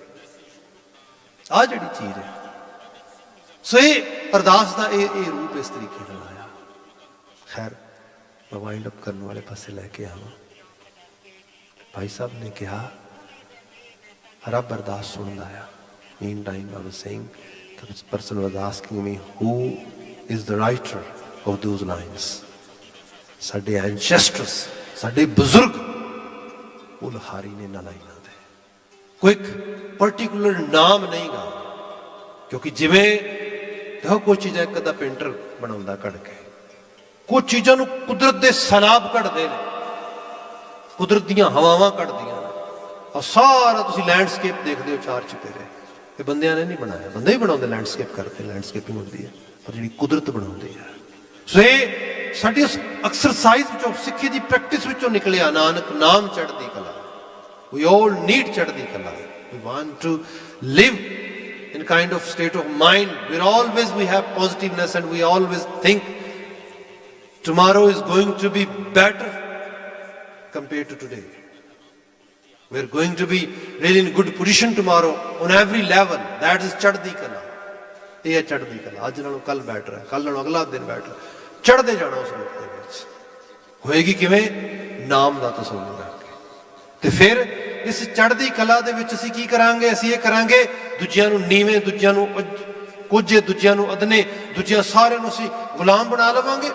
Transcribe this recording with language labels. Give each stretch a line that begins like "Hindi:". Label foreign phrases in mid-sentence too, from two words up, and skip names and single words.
Punjabi: ਆਹ ਜਿਹੜੀ ਚੀਜ਼ ਹੈ। ਸੋ ਇਹ ਅਰਦਾਸ ਦਾ ਇਹ ਰੂਪ ਇਸ ਤਰੀਕੇ ਨਾਲ ਆਇਆ। ਖੈਰ ਮੈਂ
English: wind up
Punjabi: ਕਰਨ ਵਾਲੇ ਪਾਸੇ ਲੈ ਕੇ ਆਵਾਂ। ਭਾਈ ਸਾਹਿਬ ਨੇ ਕਿਹਾ ਰੱਬ ਅਰਦਾਸ ਸੁਣਦਾ ਆ।
English: mean time I was saying this person was asking me who is the writer of those lines.
Punjabi: ਸਾਡੇ ਐਨਸੈਸਟਰਸ, ਸਾਡੇ ਬਜ਼ੁਰਗ ਉਹ ਲਿਖਾਰੀ ਨੇ ਇਹਨਾਂ ਲਾਈਨਾਂ ਦੇ। ਕੋਈ ਪਰਟੀਕੂਲਰ ਨਾਮ ਨਹੀਂ ਗਾ, ਕਿਉਂਕਿ ਜਿਵੇਂ ਦੇਖੋ ਕੋਈ ਚੀਜ਼ਾਂ ਇੱਕ ਅੱਧਾ ਪੇਂਟਰ ਬਣਾਉਂਦਾ ਕੱਢ ਕੇ, ਕੁਝ ਚੀਜ਼ਾਂ ਨੂੰ ਕੁਦਰਤ ਦੇ ਸੈਲਾਬ ਕੱਢਦੇ ਨੇ, ਕੁਦਰਤ ਦੀਆਂ ਹਵਾਵਾਂ ਕੱਢਦੀਆਂ ਨੇ। ਔਰ ਸਾਰਾ ਤੁਸੀਂ ਲੈਂਡਸਕੇਪ ਦੇਖਦੇ ਹੋ ਚਾਰ ਚੁਫੇਰੇ, ਇਹ ਬੰਦਿਆਂ ਨੇ ਨਹੀਂ ਬਣਾਇਆ, ਬੰਦੇ ਹੀ ਬਣਾਉਂਦੇ, ਲੈਂਡਸਕੇਪ ਕਰਦੇ, ਲੈਂਡਸਕੇਪਿੰਗ ਹੁੰਦੀ ਹੈ, ਪਰ ਜਿਹੜੀ ਕੁਦਰਤ ਬਣਾਉਂਦੀ ਹੈ। ਸੋ ਇਹ ਸਾਡੀ ਉਸ ਐਕਸਰਸਾਈਜ਼ ਵਿੱਚੋਂ, ਸਿੱਖੀ ਦੀ ਪ੍ਰੈਕਟਿਸ ਵਿੱਚੋਂ ਨਿਕਲਿਆ। ਨਾਨਕ ਨਾਮ ਚੜ੍ਹਦੀ ਕਲਾ।
English: We all need
Punjabi: ਚੜ੍ਹਦੀ ਕਲਾ।
English: We want to live in kind of state of mind where always we have positiveness and we always think tomorrow is going to be better compared to today. We are going to be really in good position tomorrow on every level. That is
Punjabi: ਚੜ੍ਹਦੀ ਕਲਾ। ਇਹ ਹੈ ਚੜ੍ਹਦੀ ਕਲਾ। ਅੱਜ ਨਾਲੋਂ ਕੱਲ ਬੈਟਰ ਹੈ, ਕੱਲ ਨਾਲੋਂ ਅਗਲਾ ਦਿਨ ਬੈਟਰ, ਚੜ੍ਹਦੇ ਜਾਣਾ ਉਸ ਰੂਪ ਦੇ ਵਿੱਚ। ਹੋਏਗੀ ਕਿਵੇਂ? ਨਾਮ ਦਾ ਤਸੱਵੁਰ ਰੱਖ ਕੇ। ਤੇ ਫਿਰ ਇਸ ਚੜ੍ਹਦੀ ਕਲਾ ਦੇ ਵਿੱਚ ਅਸੀਂ ਕੀ ਕਰਾਂਗੇ? ਅਸੀਂ ਇਹ ਕਰਾਂਗੇ, ਦੂਜਿਆਂ ਨੂੰ ਨੀਵੇਂ, ਦੂਜਿਆਂ ਨੂੰ ਕੁਝੇ, ਦੂਜਿਆਂ ਨੂੰ ਅਦਨੇ, ਦੂਜਿਆਂ ਸਾਰਿਆਂ ਨੂੰ ਅਸੀਂ ਗੁਲਾਮ ਬਣਾ ਲਵਾਂਗੇ।